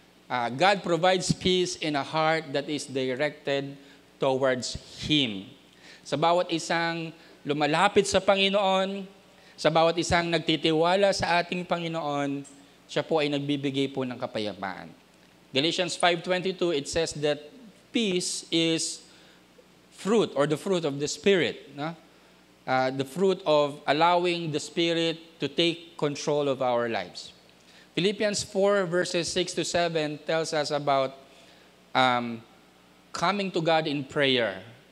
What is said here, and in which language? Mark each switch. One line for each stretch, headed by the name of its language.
English: God provides peace in a heart that is directed towards Him.
Filipino: Sa bawat isang lumalapit sa Panginoon, sa bawat isang nagtitiwala sa ating Panginoon, siya po ay nagbibigay po ng kapayapaan.
English: Galatians 5:22, it says that peace is fruit or the fruit of the Spirit. No? The fruit of allowing the Spirit to take control of our lives. Philippians 4 verses 6 to 7 tells us about coming to God in prayer.